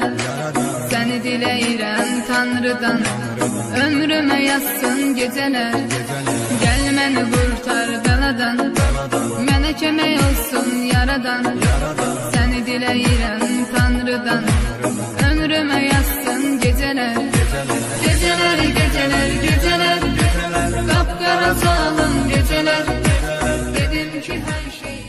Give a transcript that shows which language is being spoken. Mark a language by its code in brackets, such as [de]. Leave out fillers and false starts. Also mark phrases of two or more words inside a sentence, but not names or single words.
[az] Səni diləyirəm Tanrıdan, ömrümə yazsın gecələr. Gəl məni qurtar beladan, mənə kömək olsun yaradan. Səni diləyirəm Tanrıdan, ömrümə yazsın gecələr. [tr] Geceler, geceler, geceler, kapkara zalim geceler. Dedim ki her şey